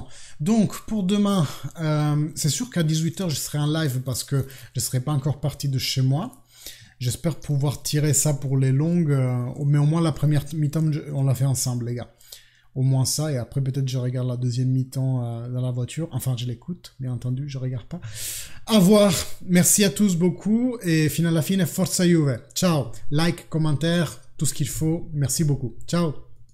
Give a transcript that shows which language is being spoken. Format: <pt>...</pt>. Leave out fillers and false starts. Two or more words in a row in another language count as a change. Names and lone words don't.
<fr>Donc, pour demain, c'est sûr qu'à 18h, je serai en live parce que je ne serai pas encore parti de chez moi. J'espère pouvoir tirer ça pour les longues, mais au moins la première mi-temps, on l'a fait ensemble, les gars. Au moins ça, et après peut-être je regarde la deuxième mi-temps dans la voiture. Enfin, je l'écoute, bien entendu, je regarde pas. À voir. Merci à tous beaucoup, et</fr> <it>fino alla fine, forza Juve.</it> <fr>Ciao. Like, commentaire, tout ce qu'il faut. Merci beaucoup. Ciao.</fr>